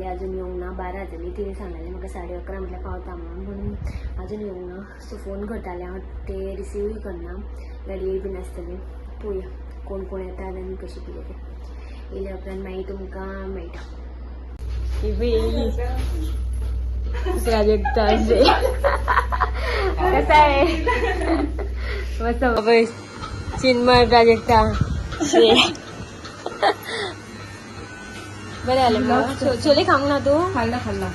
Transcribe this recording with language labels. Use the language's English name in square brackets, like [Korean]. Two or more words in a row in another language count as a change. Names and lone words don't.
[Konkani] आजून येवंक ना. 12 जालीं. तिणें सांगलें म्हाका 11:30 म्हटल्यार पावता म्हणून आजून येवंक ना. सो फोन करतालें हांव, ते रिसिवूय करना. गाडयेर बीन आसतलें. पळोवया कोण कोण येता आनी कशें कितें तें. येयल्या उपरांत मागीर तुमकां मेळटा. [Marathi] येयली प्राजक्ता कसा आहे? मस्त बस. चिन्मय प्राजक्ता बरे आले का? छोले खांग ना तू? खाल्ला.